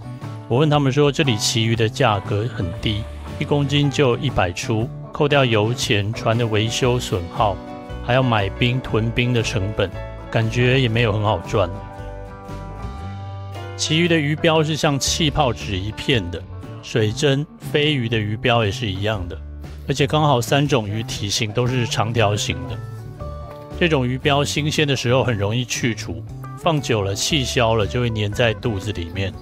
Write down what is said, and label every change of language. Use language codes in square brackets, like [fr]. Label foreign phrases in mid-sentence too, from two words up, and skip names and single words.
[zh] 我問他們說，這裡旗魚的價格很低，1公斤就100出，扣掉油錢、船的維修損耗，還要買冰、囤冰的成本，感覺也沒有很好賺。旗魚的魚標是像氣泡紙一片的，水針、飛魚的魚標也是一樣的，而且剛好3種魚體型都是長條形的。這種魚標新鮮的時候很容易去除，放久了氣消了就會粘在肚子裡面。